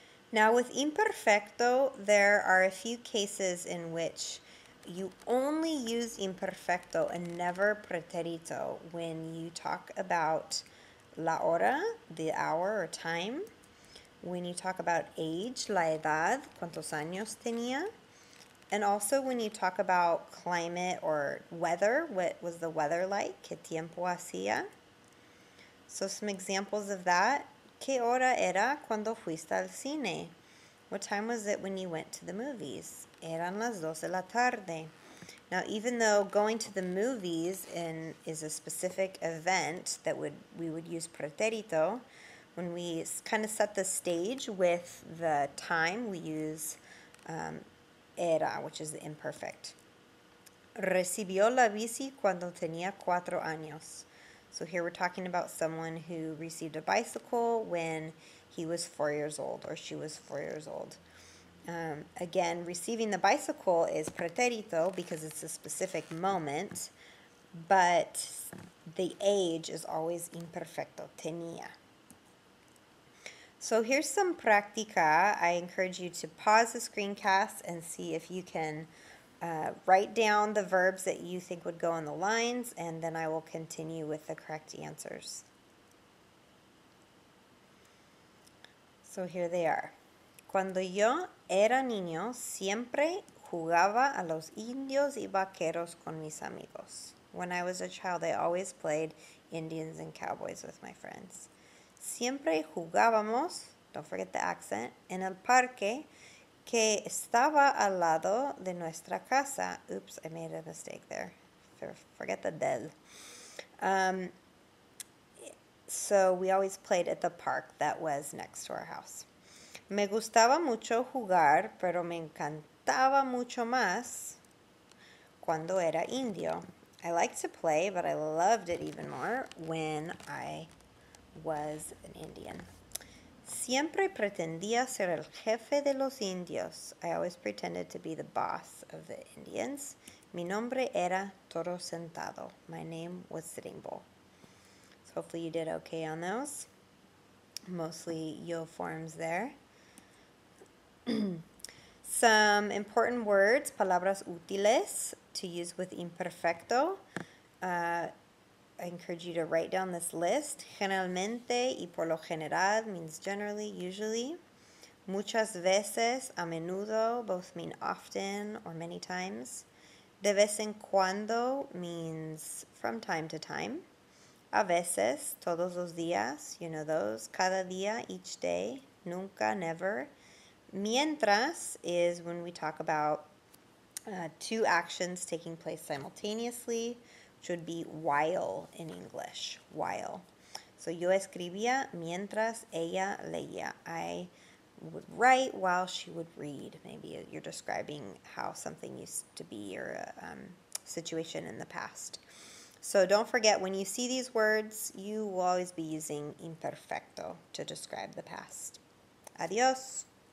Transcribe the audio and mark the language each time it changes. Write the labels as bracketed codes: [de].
[en] Now with imperfecto, there are a few cases in which you only use imperfecto and never pretérito when you talk about la hora, the hour or time, when you talk about age, la edad, [es] cuántos años tenía, [en] and also when you talk about climate or weather, what was the weather like, [es] qué tiempo hacía. [en] So some examples of that. [es] ¿Qué hora era cuando fuiste al cine? [en] What time was it when you went to the movies? [es] Eran las 2 de la tarde. [en] Now, even though going to the movies is a specific event that we would use pretérito, when we kind of set the stage with the time, we use era, which is the imperfect. [es] Recibió la bici cuando tenía 4 años. [en] So here we're talking about someone who received a bicycle when he was 4 years old or she was 4 years old. Again, receiving the bicycle is pretérito because it's a specific moment, but the age is always imperfecto, tenía. So here's some práctica. I encourage you to pause the screencast and see if you can write down the verbs that you think would go on the lines, and then I will continue with the correct answers. So here they are. [es] Cuando yo era niño, siempre jugaba a los indios y vaqueros con mis amigos. [en] When I was a child, I always played Indians and cowboys with my friends. [es] Siempre jugábamos, [en] don't forget the accent, [es] en el parque que estaba al lado de nuestra casa. [en] Oops, I made a mistake there. Forget the del. So we always played at the park that was next to our house. [es] Me gustaba mucho jugar, pero me encantaba mucho más cuando era indio. [en] I liked to play, but I loved it even more when I was an Indian. [es] Siempre pretendía ser el jefe de los indios. [en] I always pretended to be the boss of the Indians. [es] Mi nombre era Toro Sentado. [en] My name was Sitting Bull. So hopefully you did okay on those. Mostly yo forms there. Some important words, [es] palabras útiles, [en] to use with imperfecto. I encourage you to write down this list. [es] Generalmente y por lo general [en] means generally, usually. [es] Muchas veces, a menudo, [en] both mean often or many times. [es] De vez en cuando [en] means from time to time. [es] A veces, todos los días, [en] you know those. [es] Cada día, [en] each day. Nunca, never. Mientras is when we talk about two actions taking place simultaneously, which would be while in English, while. [es] So yo escribía mientras ella leía. [en] I would write while she would read. Maybe you're describing how something used to be or a situation in the past. So don't forget, when you see these words, you will always be using imperfecto to describe the past. Adiós.